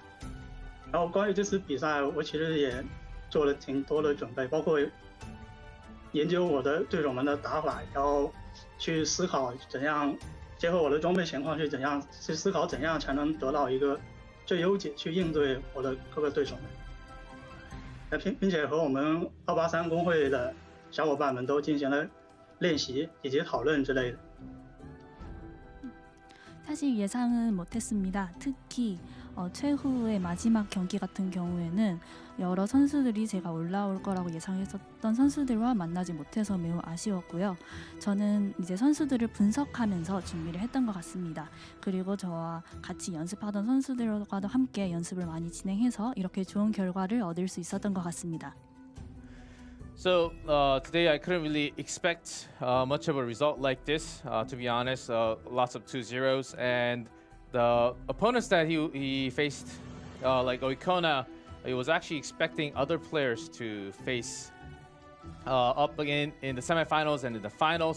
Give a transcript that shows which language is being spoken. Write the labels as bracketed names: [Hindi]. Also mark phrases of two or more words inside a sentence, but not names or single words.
[Chinese] 然后关于这次比赛，我其实也做了挺多的准备，包括研究我的对手们的打法，然后去思考怎样结合我的装备情况去思考怎样才能得到一个最优解去应对我的各个对手们。并且和我们283公会的小伙伴们都进行了练习以及讨论之类的。 [Korean] 사실 예상은 못했습니다. 특히 최후의 마지막 경기 같은 경우에는 여러 선수들이 제가 올라올 거라고 예상했었던 선수들과 만나지 못해서 매우 아쉬웠고요. 저는 이제 선수들을 분석하면서 준비를 했던 것 같습니다. 그리고 저와 같이 연습하던 선수들과도 함께 연습을 많이 진행해서 이렇게 좋은 결과를 얻을 수 있었던 것 같습니다. [English] So today I couldn't really expect much of a result like this. To be honest, lots of 2-0s, and the opponents that he faced, like Oona, he was actually expecting other players to face up again in the semifinals and in the finals.